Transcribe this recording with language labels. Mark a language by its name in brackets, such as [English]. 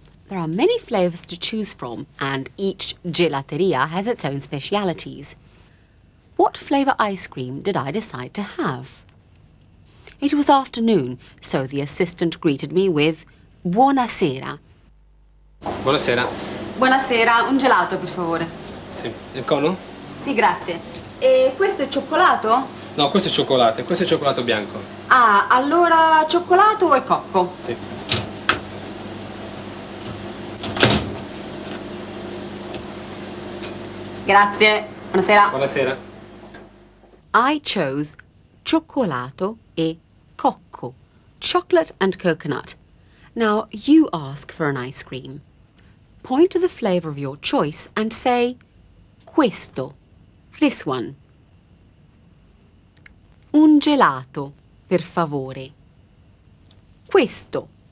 [English] There are many flavours to choose from, and each gelateria has its own specialities. What flavour ice cream did I decide to have? It was afternoon, so the assistant greeted me with buonasera. [Italian] Buonasera. Buonasera, un gelato per favore. Sì. Il cono? Sì, grazie. E questo è cioccolato? No, questo è cioccolato bianco. Ah, allora cioccolato e cocco. Sì. Grazie. Buonasera. Buonasera. [English] I chose [Italian] cioccolato e cocco. [English] Chocolate and coconut. Now you ask for an ice cream. Point to the flavour of your choice and say, questo, this one. [Italian] Un gelato, per favore. Questo.